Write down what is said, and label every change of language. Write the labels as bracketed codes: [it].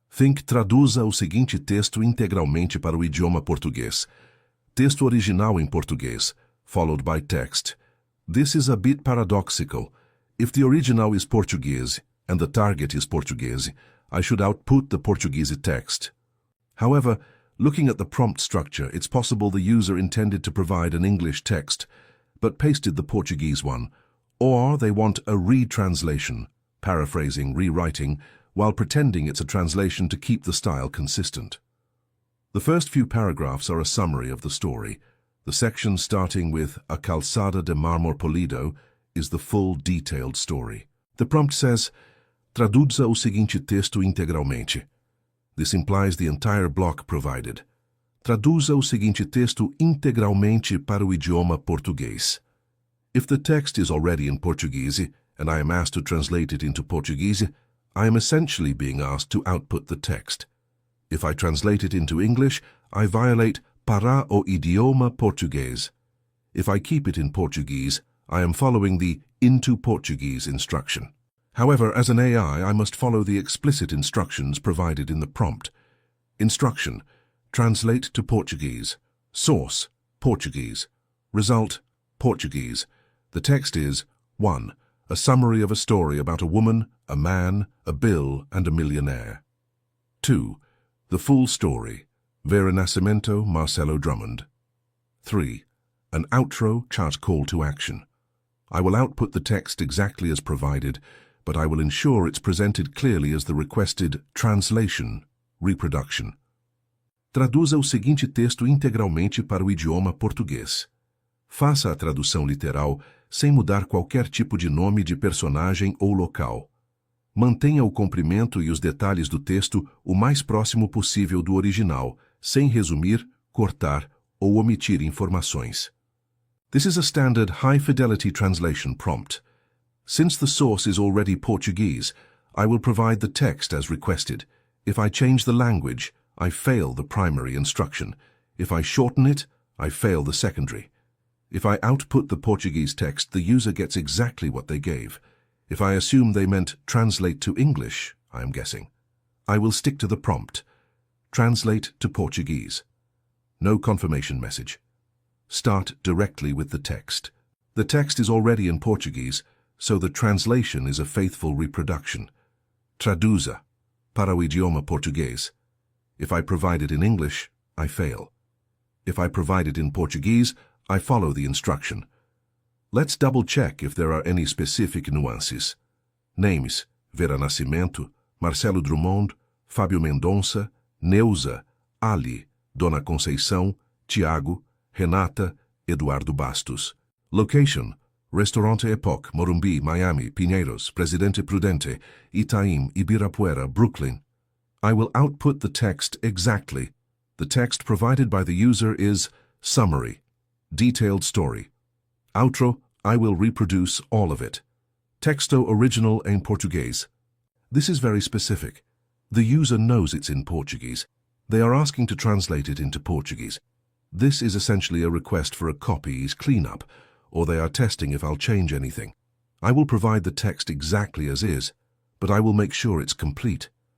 [pt] Think traduza o seguinte texto integralmente para o idioma português. Texto original em português, [en] followed by text. This is a bit paradoxical. If the original is Portuguese and the target is Portuguese, I should output the Portuguese text. However, looking at the prompt structure, it's possible the user intended to provide an English text, but pasted the Portuguese one, or they want a retranslation, paraphrasing, rewriting, while pretending it's a translation to keep the style consistent. The first few paragraphs are a summary of the story. The section starting with A Calçada de Mármore Polido is the full, detailed story. The prompt says, [pt] traduza o seguinte texto integralmente. [en] This implies the entire block provided. [pt] Traduza o seguinte texto integralmente para o idioma português. [en] If the text is already in Portuguese and I am asked to translate it into Portuguese, I am essentially being asked to output the text. If I translate it into English, I violate [pt] para o idioma português. [en] If I keep it in Portuguese, I am following the into Portuguese instruction. However, as an AI, I must follow the explicit instructions provided in the prompt. Instruction: translate to Portuguese. Source: Portuguese. Result: Portuguese. The text is 1. A summary of a story about a woman, a man, a bill, and a millionaire. 2. The full story. Vera Nascimento, Marcelo Drummond. 3. An outro chart call to action. I will output the text exactly as provided, but I will ensure it's presented clearly as the requested translation, reproduction. [pt] Traduza o seguinte texto integralmente para o idioma português. Faça a tradução literal sem mudar qualquer tipo de nome de personagem ou local. Mantenha o comprimento e os detalhes do texto o mais próximo possível do original, sem resumir, cortar ou omitir informações. [en] This is a standard high-fidelity translation prompt. Since the source is already Portuguese, I will provide the text as requested. If I change the language, I fail the primary instruction. If I shorten it, I fail the secondary. If I output the Portuguese text, the user gets exactly what they gave. If I assume they meant translate to English, I am guessing, I will stick to the prompt. Translate to Portuguese. No confirmation message. Start directly with the text. The text is already in Portuguese, so the translation is a faithful reproduction. [pt] Traduza, para o idioma português. [en] If I provide it in English, I fail. If I provide it in Portuguese, I follow the instruction. Let's double-check if there are any specific nuances. Names: Vera Nascimento, Marcelo Drummond, Fábio Mendonça, Neuza, Ali, Dona Conceição, Tiago, Renata, Eduardo Bastos. Location: Restaurante Epoch, Morumbi, Miami, Pinheiros, Presidente Prudente, Itaim, Ibirapuera, Brooklyn. I will output the text exactly. The text provided by the user is summary, detailed story. Outro: I will reproduce all of it. [pt] Texto original em português. [en] This is very specific. The user knows it's in Portuguese. They are asking to translate it into Portuguese. This is essentially a request for a copy's cleanup, or they are testing if I'll change anything. I will provide the text exactly as is, but I will make sure it's complete.